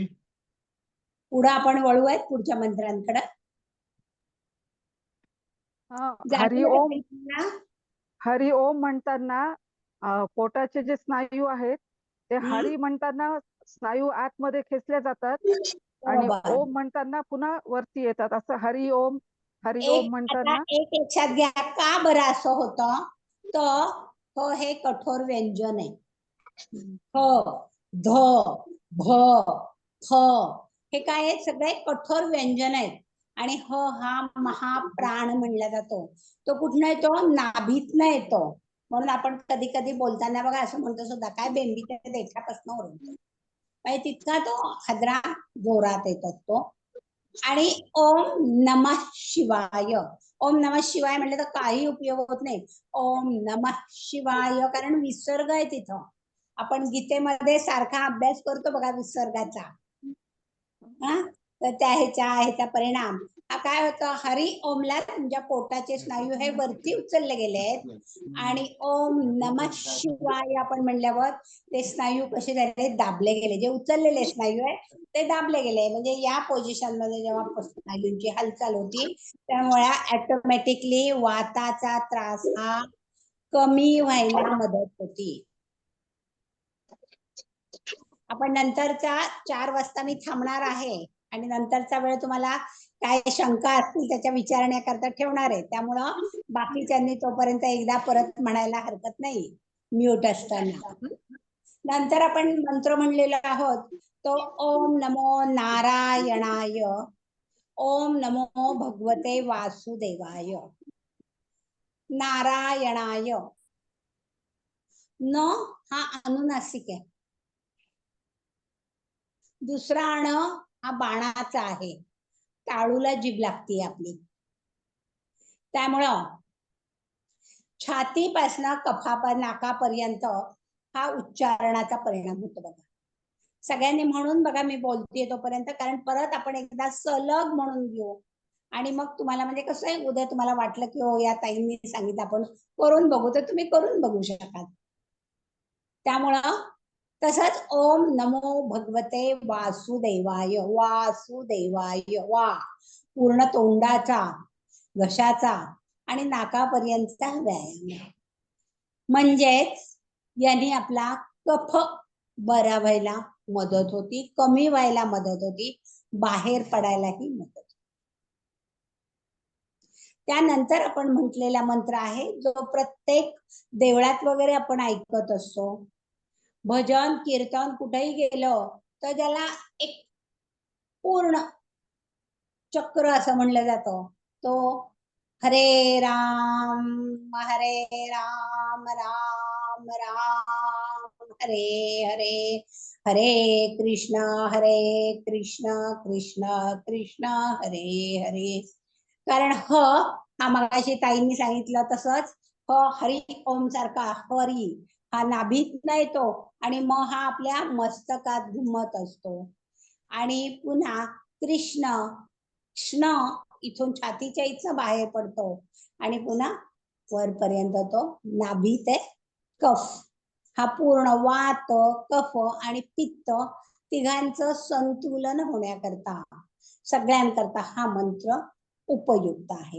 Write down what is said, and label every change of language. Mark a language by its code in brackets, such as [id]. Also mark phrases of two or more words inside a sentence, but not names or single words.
[mr] पुढे आपण वळूयात पुढच्या मंत्रांकडे. [sa] हरि ओम. हरि ओम [mr] म्हणताना पोटाचे जे स्नायू आहेत ते हरि म्हणताना स्नायू आतमध्ये खेचले जातात आणि ओम म्हणताना पुन्हा वरती येतात. असं [sa] हरि ओम [mr] म्हणताना एक लक्षात घ्या का बरं असं होतं. तर हे कठोर व्यंजन आहे. ध भ फ हे काय आहेत? सगळे कठोर व्यंजन आहेत. आणि हा महाप्राण म्हणला जातो. तो कुठनं येतो? नाभीतनं येतो. म्हणून आपण कधी कधी बोलताना बघा असं म्हणतो सुद्धा काय बेंबीच्या देठापासून ओरडतो. तितका तो हादरा जोरात येत असतो. [sa] आणि ओम नमः शिवाय. ओम नमः शिवाय [mr] म्हटलं तर काही उपयोग होत नाही. [sa] ओम नमः शिवाय [mr] कारण विसर्ग आहे तिथं. आपण गीतेमध्ये सारखा अभ्यास करतो बघा विसर्गाचा. तर त्या ह्याचा परिणाम हा काय होतं? [sa] हरि ओमला [mr] तुमच्या पोटाचे स्नायू हे वरती उचलले गेले आहेत आणि [sa] ओम नमः शिवाय [mr] आपण म्हणल्यावर ते स्नायू कसे झाले? दाबले गेले. जे उचललेले स्नायू आहे ते दाबले गेले. म्हणजे या पोझिशन मध्ये जेव्हा स्नायूंची हालचाल होती त्यामुळे ऑटोमॅटिकली वाताचा त्रास हा कमी व्हायला मदत होती. आपण नंतरचा 4 वाजता मी थांबणार आहे आणि नंतरचा वेळ तुम्हाला काय शंका असतील त्याच्या विचारण्याकरता ठेवणार आहे. त्यामुळं बाकीच्यांनी तोपर्यंत एकदा परत म्हणायला हरकत नाही म्यूट असताना. नंतर आपण मंत्र म्हणलेला आहोत तो [sa] ओम नमो नारायणाय. ओम नमो भगवते वासुदेवाय. [mr] नारायणाय. न हा अनुनासिक आहे. दुसरा अण हा बाणाचा आहे. टाळूला जीभ लागते आपली. त्यामुळं छातीपासनं नाकापर्यंत हा उच्चारणाचा परिणाम होतो बघा. सगळ्यांनी म्हणून बघा मी बोलतेय तोपर्यंत. कारण परत आपण एकदा सलग म्हणून घेऊ आणि मग तुम्हाला म्हणजे कसं आहे उद्या तुम्हाला वाटलं की हो या ताईंनी सांगितलं आपण करून बघू तर तुम्ही करून बघू शकाल. त्यामुळं तसंच [sa] ओम नमो भगवते वासुदेवाय. [mr] वासुदेवाय. वा पूर्ण तोंडाचा घशाचा आणि नाकापर्यंतचा व्यायाम. म्हणजेच यांनी आपला कफ बरा व्हायला मदत होती, कमी व्हायला मदत होती, बाहेर पडायलाही मदत होती. त्यानंतर आपण म्हटलेला मंत्र आहे जो प्रत्येक देवळात वगैरे आपण ऐकत असतो. भजन कीर्तन कुठेही गेलं तर ज्याला एक पूर्ण चक्र असं म्हणलं जातं तो [sa] हरे राम राम राम हरे हरे, [mr] हरे कृष्णा कृष्ण कृष्ण हरे हरे. कारण हा मगाशी ताईंनी सांगितलं तसंच [sa] हरी ओम [mr] सारखा हरी हा नाभीत येतो आणि म हा आपल्या मस्तकात घुमत असतो. आणि पुन्हा कृष्ण कृष्ण इथून छातीच्या इथं बाहेर पडतो आणि पुन्हा वरपर्यंत तो नाभी ते कफ हा पूर्ण वात कफ आणि पित्त तिघांचं संतुलन होण्याकरता सगळ्यांकरता हा मंत्र उपयुक्त आहे.